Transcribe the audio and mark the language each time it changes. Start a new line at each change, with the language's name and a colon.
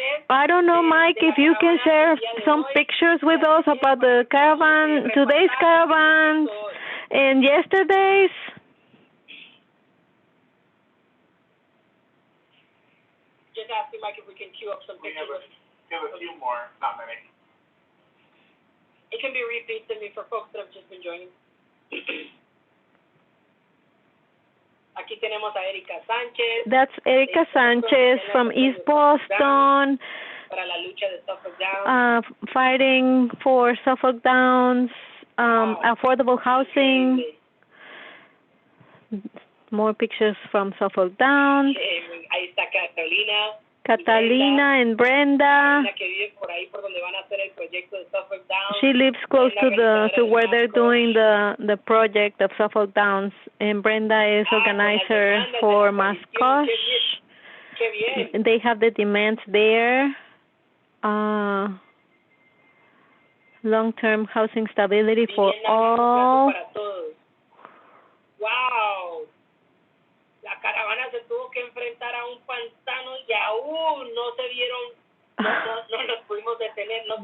English: I don't know, Mike, if you can share some pictures with us about the caravan, today's caravans and yesterday's. Just asking Mike if we can queue up some pictures. We have a few more, not many. It can be repeated to me for folks that have just been joining.
Spanish: Aquí tenemos a Erika Sánchez.
English: That's Erika Sánchez from East Boston,
Spanish: para la lucha de Suffolk Downs.
English: Fighting for Suffolk Downs, affordable housing. More pictures from Suffolk Downs.
Spanish: Ahí está
English: Catalina and Brenda. She lives close to where they're doing the project of Suffolk Downs, and Brenda is organizer for Mascosh. They have the demands there. Long-term housing stability for all. Wow.
Spanish: La caravana se tuvo que enfrentar a un pantano y aún no se vieron, no los pudimos detener.